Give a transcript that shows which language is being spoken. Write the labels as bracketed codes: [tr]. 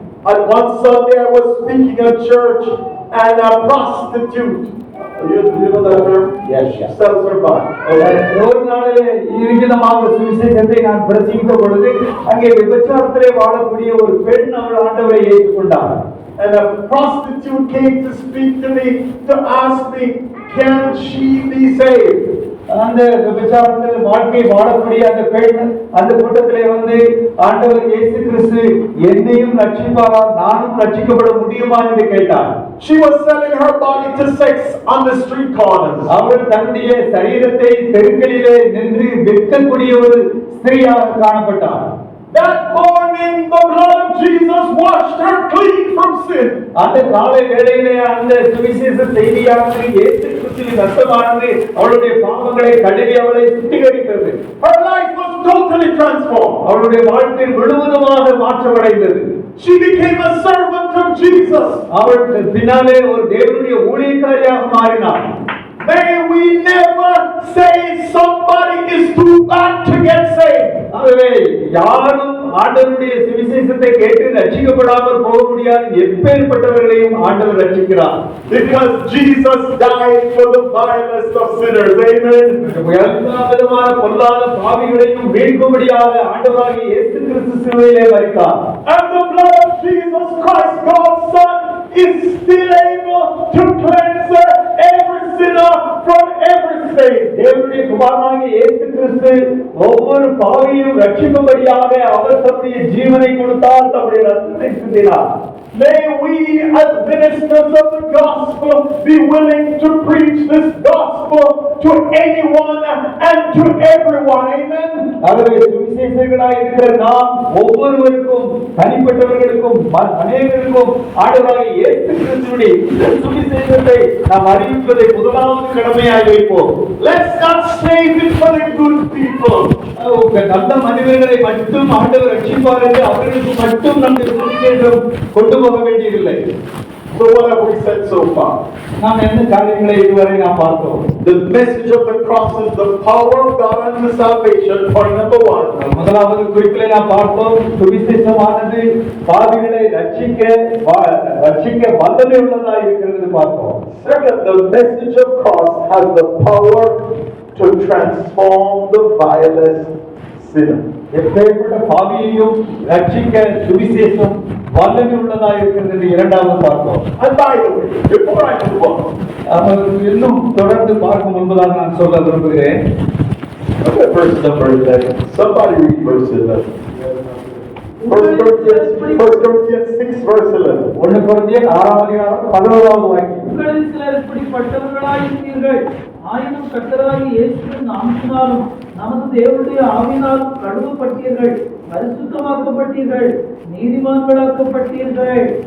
[en] And one Sunday I was speaking at church, and a prostitute, you know that term? Yes. Sells her body. [ta] ஒரு நாளிலே இருக்கிதமாக சுவிசேஷத்தை நான் பிரசங்கித்த பொழுது அங்கே விபச்சாரத்திலே வாழக்கூடிய ஒரு பெண் அவள் ஆண்டவரை ஏற்றுக்கொண்டார். [en] And a prostitute came to speak to me to ask me, can she be saved? [ta] அந்த விபச்சாரத்தில் வாழ்க்கை வாழக்கூடிய அந்த பெண் அந்த கூட்டத்திலே வந்து ஆண்டவர் இயேசு கிறிஸ்து என்னையும் ரட்சிப்பாரா, நானும் ரட்சிக்கப்பட முடியுமா என்று கேட்டார். [en] She was selling her body to sex on the street corners. [ta] அவள் தன்னுடைய சரீரத்தை தெருக்களிலே நின்று விற்கக்கூடிய ஒரு ஸ்திரீயாக காணப்பட்டார். [en] That morning, the blood of Jesus washed her clean from sin. [ta] அந்த காலை வேளையிலே அந்த சுவிசேஷ செய்தியானது இயேசு கிறிஸ்துவின் ரத்தமானது அவளுடைய பாவங்களை கழுவி அவளை சுத்திகரித்தது. [en] Her life was totally transformed. [ta] அவளுடைய வாழ்க்கை முழுவதுமாக மாற்றமடைந்தது. [en] She became a servant of Jesus. [ta] அவள் பின்னாலே ஒரு தேவனுடைய ஊழியக்காரியாக மாறினாள். [en] May we never say somebody is too bad to get saved. [ta] ஆகவே யாரும் ஆண்டவருடைய சுவிசேஷத்தை கேட்டு ரட்சிக்கப்படாமல் போக முடியாது. எப்பேற்பட்டவர்களையும் ஆண்டவர் ரட்சிக்கிறார். [en] Because Jesus died for the vilest of sinners. Amen. [ta] எல்லா விதமான பொல்லாத பாவிகளையும் மீட்கும்படியாக ஆண்டவராகிய இயேசு கிறிஸ்து சிலுவையிலே மரித்தார். [en] And the blood of Jesus Christ, God's Son, is still able to cleanse every sinner from every sin. [ta] தேவனுடைய குமாரனாகிய இயேசு கிறிஸ்து ஒவ்வொரு பாவியையும் ரட்சிக்கும்படியாக அவர் தம்முடைய ஜீவனை கொடுத்தார், தம்முடைய ரத்தத்தை சிந்தினார். [en] May we as ministers of the gospel be willing to preach this gospel to anyone and to everyone. Amen. [ta] ஆகவே சுவிசேஷகராய் இருக்கிற நாம் ஒவ்வொருவருக்கும் தனிப்பட்டவர்களுக்கும் அநேகருக்கும் ஆண்டவராகிய இயேசு கிறிஸ்துவினுடைய இந்த சுவிசேஷத்தை நாம் அறிவிப்பதை முதலாவது கடமையாக வைப்போம். [en] Let's not save it for the good people. [ta] நல்ல மனிதர்களை மட்டும் ஆண்டவர் ரட்சிப்பார் என்று அவர்களுக்கு மட்டும் நம்முடைய சுவிசேஷம் கொண்டு போக வேண்டியதில்லை. [en] So what have we said so far? [ta] நாம் என்ன காரியங்களை இதுவரை நாம் பார்த்தோம்? [en] The message of the cross is the power of God unto salvation. Point number 1. [ta] முதலாவது குறிப்பிலே நாம் பார்த்தோம், சுவிசேஷமானது பாவிகளை ரட்சிக்க வல்லமை உள்ளதா இருக்கிறது பார்த்தோம். [en] Second, the message of cross has the power to transform the vilest sinner. [ta] எப்பேற்பட்ட பாவியையும் ரட்சிக்க சுவிசேஷம் வல்லமை உள்ளதா இருக்கிறது இரண்டாவது பார்த்தோம். [en] And by the way, before I move on, [ta] இன்னும் தொடர்ந்து பார்க்கும் முன்பதாக நான் சொல்ல விரும்புகிறேன். [en] look at verse number 11. Somebody read verse 11. 1 Corinthians 6 verse 11. [ta] 1 கொரிந்தியர் 6ஆம் அதிகாரம் 11வது வாக்கியம். உங்களில் சிலர் இப்படிப்பட்டவர்களாயிருக்கிறீர்கள். ஆயினும் கர்த்தராகிய இயேசுவின் நாமத்தினாலும் நமது தேவனுடைய ஆவியினாலும் கழுவப்பட்டீர்கள், பரிசுத்தமாக்கப்பட்டீர்கள், நீதிமான்களாக்கப்பட்டீர்கள்.